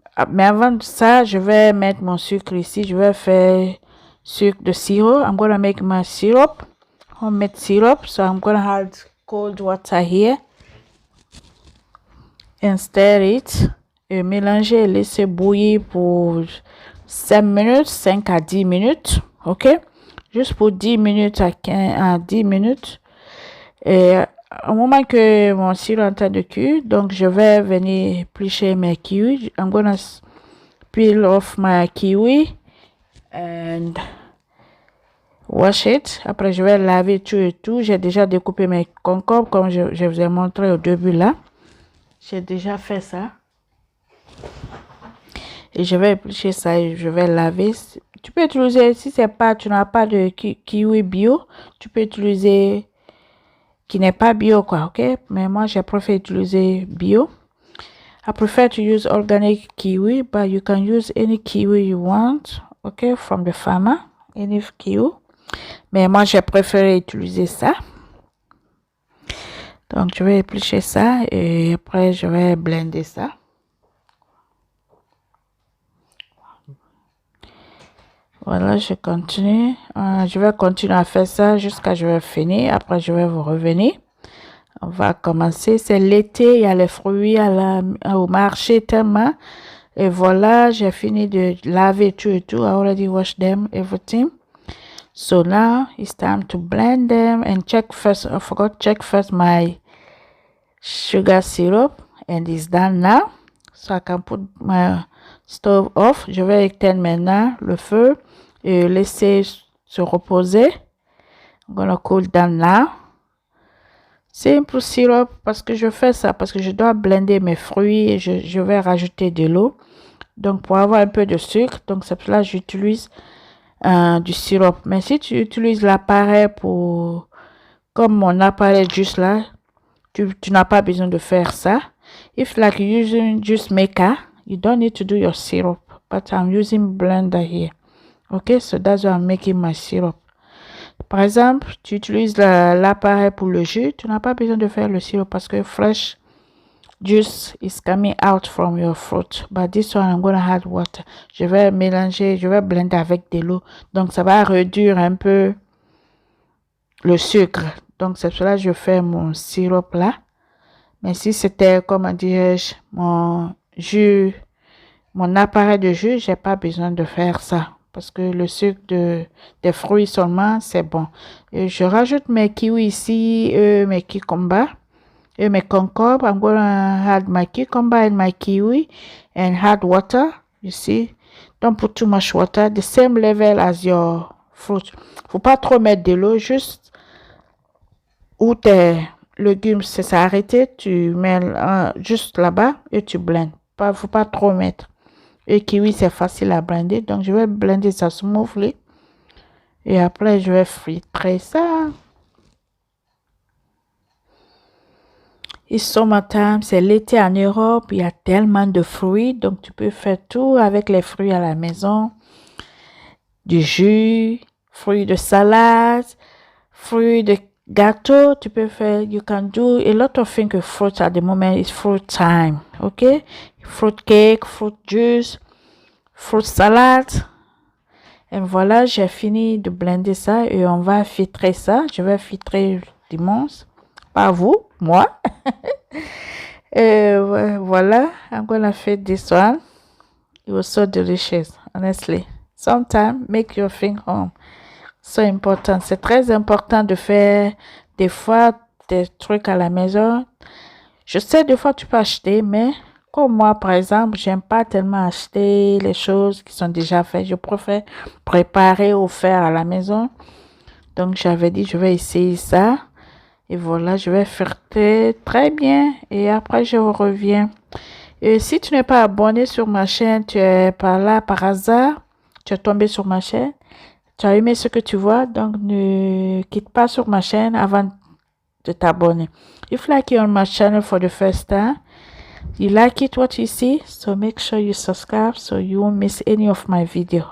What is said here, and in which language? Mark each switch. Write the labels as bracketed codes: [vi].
[fr] Mais avant ça, je vais mettre mon sucre ici. Je vais faire sucre de sirop. [en] I'm gonna make my syrup, homemade syrup. So I'm gonna add cold water here and stir it. [fr] Et mélanger et laisser bouillir pour 5 minutes, 5 à 10 minutes, ok? Juste pour 10 minutes à 10 minutes. Et au moment que mon sirop est en train de cuire, donc je vais venir éplucher mes kiwis. [en] I'm gonna peel off my kiwi and wash it. [fr] Après, je vais laver tout et tout. J'ai déjà découpé mes concombres comme je vous ai montré au début là. J'ai déjà fait ça. Et je vais éplucher ça et je vais laver. Tu peux utiliser, si tu n'as pas de kiwi bio, tu peux utiliser qui n'est pas bio, quoi, ok? Mais moi, je préfère utiliser bio. [en] I prefer to use organic kiwi, but you can use any kiwi you want, ok? From the farmer, any kiwi. [fr] Mais moi, je préfère utiliser ça. Donc, je vais éplucher ça et après, je vais blender ça. Voilà, je continue. Je vais continuer à faire ça jusqu'à ce que je vais finir. Après, je vais vous revenir. On va commencer. C'est l'été, il y a les fruits au marché tellement. Et voilà, j'ai fini de laver tout et tout. [en] I already washed them, everything. So now it's time to blend them and check first. I forgot check first my sugar syrup and it's done now. So I can put my stove off. [fr] Je vais éteindre maintenant le feu et laisser se reposer. [en] I'm gonna cool down now. Simple syrup [fr] parce que je fais ça parce que je dois blender mes fruits et je vais rajouter de l'eau. Donc pour avoir un peu de sucre, donc c'est pour cela que j'utilise du sirop. Mais si tu utilises l'appareil comme mon appareil juste là, tu n'as pas besoin de faire ça. [en] If like you're using just maker, you don't need to do your syrup. But I'm using blender here. Okay, so that's why I'm making my syrup. [fr] Par exemple, tu utilises l'appareil pour le jus, tu n'as pas besoin de faire le sirop parce que [en] fresh juice is coming out from your fruit. But this one, I'm gonna add water. [fr] Je vais mélanger, je vais blender avec de l'eau. Donc, ça va réduire un peu le sucre. Donc, c'est pour cela que je fais mon sirop là. Mais si c'était, comment dirais-je, mon jus, mon appareil de jus, j'ai pas besoin de faire ça. Parce que le sucre des fruits seulement, c'est bon. Et je rajoute mes kiwis ici, mes cucumbers, et mes concombres. [en] I'm gonna add my cucumber and my kiwi and add water, you see. Don't put too much water, the same level as your fruit. [fr] Faut pas trop mettre de l'eau, juste où tes légumes c'est arrêté, tu mets juste là-bas et tu blendes. Faut pas trop mettre. Et kiwi, c'est facile à blender. Donc, je vais blender ça smoothly. Et après, je vais filtrer ça. [en] It's summertime, [fr] c'est l'été en Europe. Il y a tellement de fruits. Donc, tu peux faire tout avec les fruits à la maison. Du jus, fruits de salade, fruits de gâteau. Tu peux faire, [en] you can do a lot of things with fruits at the moment. It's fruit time, okay? Fruit cake, fruit juice, fruit salad. [fr] Et voilà, j'ai fini de blender ça et on va filtrer ça. Je vais filtrer dimanche. Pas vous, moi. Et voilà, [en] I'm gonna feed this one. It was so delicious, honestly. Sometimes, make your thing home. So important. [fr] C'est très important de faire des fois des trucs à la maison. Je sais, des fois, tu peux acheter, mais comme moi, par exemple, j'aime pas tellement acheter les choses qui sont déjà faites. Je préfère préparer ou faire à la maison. Donc, j'avais dit, je vais essayer ça. Et voilà, je vais faire très bien. Et après, je reviens. Et si tu n'es pas abonné sur ma chaîne, tu es par là par hasard, tu es tombé sur ma chaîne, tu as aimé ce que tu vois, donc ne quitte pas sur ma chaîne avant de t'abonner. [en] If like you on my channel for the first time, you like it what you see, so make sure you subscribe so you won't miss any of my video.